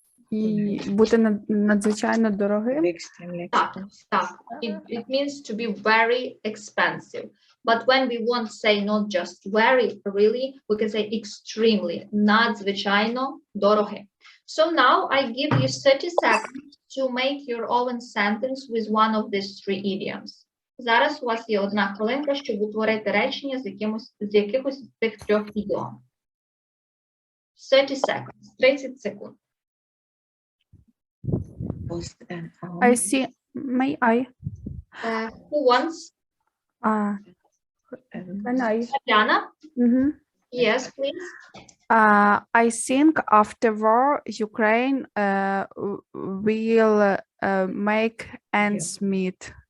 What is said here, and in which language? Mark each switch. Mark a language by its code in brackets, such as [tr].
[uk] І бути надзвичайно дорогим. Так. [en] It means to be very expensive. But when we won't say not just very, really, we can say extremely, [uk] надзвичайно дороге. [en] So now I give you 30 seconds to make your own sentence with one of these three idioms. [uk] Зараз у вас є 1 хвилинка, щоб утворити речення з якихось з цих 3 ідіом. [en] 30 seconds, [uk] 30 секунд. [en] I see. May I? Who wants? Can I? Tatiana? Yes, please. I think after war, Ukraine will make ends meet.